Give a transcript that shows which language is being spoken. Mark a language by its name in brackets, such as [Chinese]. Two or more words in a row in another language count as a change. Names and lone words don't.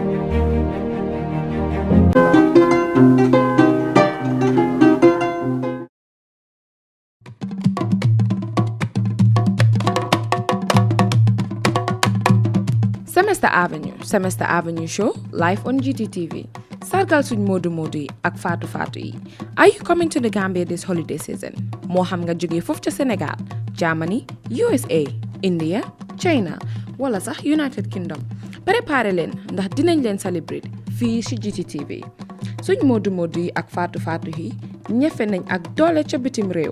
[English] Semester Avenue show live on GTTV. [Wolof] Sargal suñ Modu Modu yi ak Fatou Fatou yi. [English] Are you coming to the Gambia this holiday season? [Wolof] Moo xam nga jóge foofu ca Sénégal, Germany, USA, India, China, wala sax United Kingdom. Préparé leen ndax dinañ leen celebrate fii ci GTTV. Suñ Modu Modu yi ak Fatou Fatou yi ñefe nañ ak doole ca bitim réew.